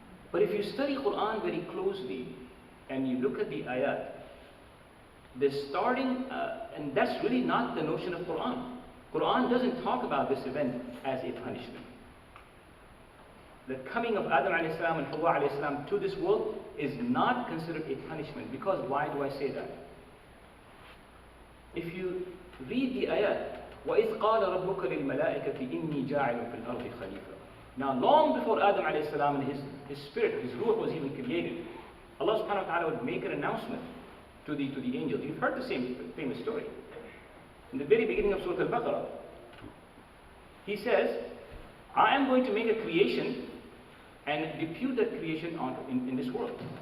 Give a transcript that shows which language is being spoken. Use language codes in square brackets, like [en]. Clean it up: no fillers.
[en] But if you study Quran very closely, and you look at the ayat, the starting, and that's really not the notion of Quran. Quran doesn't talk about this event as a punishment. The coming of Adam alayhi salam and Hawa alayhi salam to this world is not considered a punishment. Because why do I say that? If you read the ayat, [ar] وَإِذْ قَالَ رَبُّكَ لِلْمَلَائِكَةِ إِنِّي جَاعِلٌ فِي الْأَرْضِ خَلِيفَةً. [en] Now, long before Adam alayhi salam and his spirit, his ruh was even created, Allah subhanahu wa ta'ala would make an announcement to the angels. You've heard the same famous story. In the very beginning of Surah Al-Baqarah, He says, I am going to make a creation and depute that creation in this world.